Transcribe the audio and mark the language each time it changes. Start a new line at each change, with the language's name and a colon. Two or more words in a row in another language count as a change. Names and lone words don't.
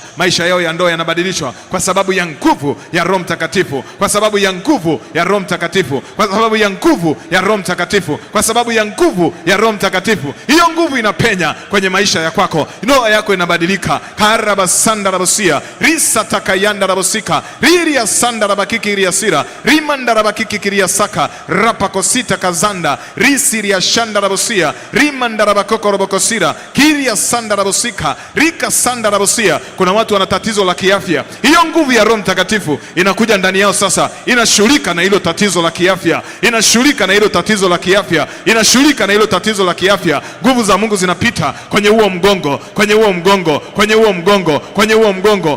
Swahili: Maisha yao ya ndoa yanabadilishwa kwa sababu ya nguvu ya Roho Mtakatifu, kwa sababu ya nguvu ya Roho Mtakatifu, kwa sababu ya nguvu ya Roho Mtakatifu, kwa sababu ya nguvu ya Roho Mtakatifu. Hiyo nguvu inapenya kwenye maisha ya kwako, ndoa yako inabadilika. Karaba sanda rabosia risa takayanda rabosika riria sanda rabakiki ria sira rimanda rabakiki kiria saka rapa kosita kazanda risiria shanda rabosia rimanda rabakoko robokosira kiria sanda rabosika rika sanda rabosia. Kuna watu wana tatizo la kiafya. Hiyo nguvu ya Roho Mtakatifu inakuja ndani yao sasa, inashughulika na hilo tatizo la kiafya, inashughulika na hilo tatizo la kiafya, inashughulika na hilo tatizo la kiafya. Nguvu za Mungu zinapita kwenye huo mgongo, kwenye huo mgongo, kwenye huo mgongo, kwenye huo mgongo.